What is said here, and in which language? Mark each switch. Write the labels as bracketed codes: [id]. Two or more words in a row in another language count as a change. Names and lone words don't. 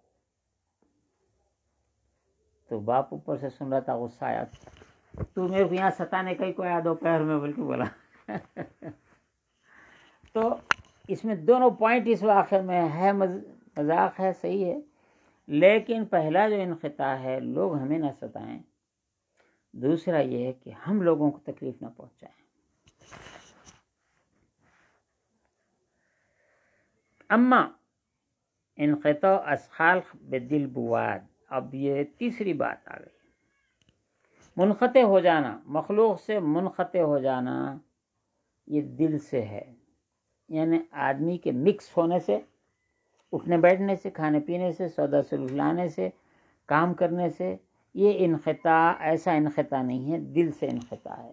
[ur] تو باپ اوپر سے سن رہا تھا، غصہ آیا، تو میرے کو یہاں ستانے کا ہی کوئی آیا دوپہر میں بول کے بولا. تو اس میں دونوں پوائنٹ اس واقعے میں ہے، مذاق ہے، صحیح ہے، لیکن پہلا جو انقطاع ہے لوگ ہمیں نہ ستائیں، دوسرا یہ ہے کہ ہم لوگوں کو تکلیف نہ پہنچائیں. [fa] اما انقطاع از خلق بدل بود. [ur] اب یہ تیسری بات آ گئی، منقطع ہو جانا، مخلوق سے منقطع ہو جانا، یہ دل سے ہے. یعنی آدمی کے مکس ہونے سے، اٹھنے بیٹھنے سے، کھانے پینے سے، سودا سلوک لانے سے، کام کرنے سے، یہ انقطاع ایسا انقطاع نہیں ہے، دل سے انقطاع ہے.